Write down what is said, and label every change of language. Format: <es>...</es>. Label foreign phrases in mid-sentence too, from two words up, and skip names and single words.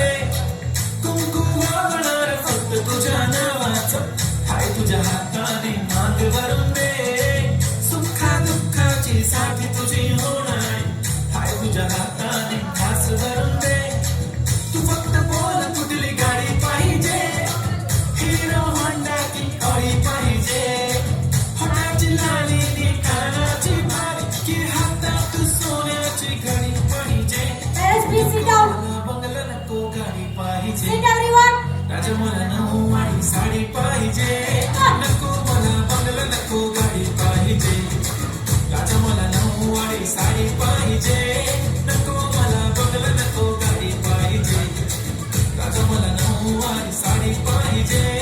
<mr>कुंकू लावणार फक्त तुझ्या नावाचं, हाय तुझ्या हाताने मांग भरून दे. सुखा दुःखाची साथी तुझी होणार, हाय तुझ्या हाताने घास भरून दे. तू फक्त बोल कुठली गाडी पाहिजे, हिरो होंडा की ऑडी पाहिजे. होटाची लाली नी कानाची भारी, की हातात तू सोन्याची घडी पाहिजे.</mr> <en>Parents, please sit down.</en> <mr>मला बंगला नको गाडी पाहिजे,</mr> <en>Sit everyone.</en> <mr>राजा मला नऊवारी साडी पाहिजे. नको मला बंगला नको गाडी पाहिजे, राजा मला नऊवारी साडी पाहिजे. नको मला बंगला नको गाडी पाहिजे, राजा मला नऊवारी साडी पाहिजे.</mr>